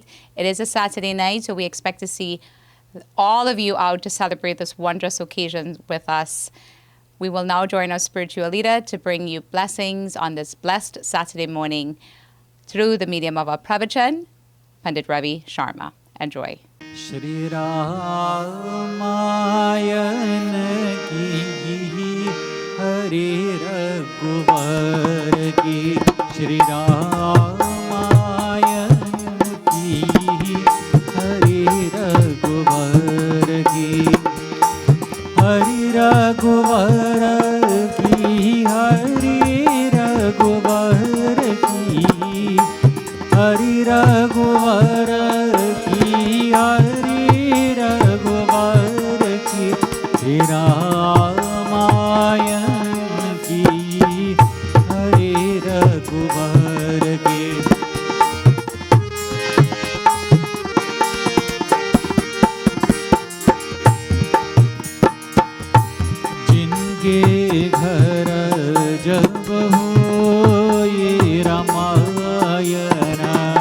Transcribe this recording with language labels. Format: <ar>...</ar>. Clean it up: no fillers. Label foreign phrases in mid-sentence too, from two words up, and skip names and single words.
<en>It is a Saturday night, so we expect to see all of you out to celebrate this wondrous occasion with us. We will now join our spiritual leader to bring you blessings on this blessed Saturday morning through the medium of our pravachan, Pandit Ravi Sharma. Enjoy.</en> <hi>श्री रामायण की हरि रघुवर की श्री रामायण की हरि रघुवर की हरि रघुवर की हरि रघुवर की हरि रघुवर हरि रघुवर की रामायण की हरि रघुवर की जिनके घर जब हो ये रामायण</hi>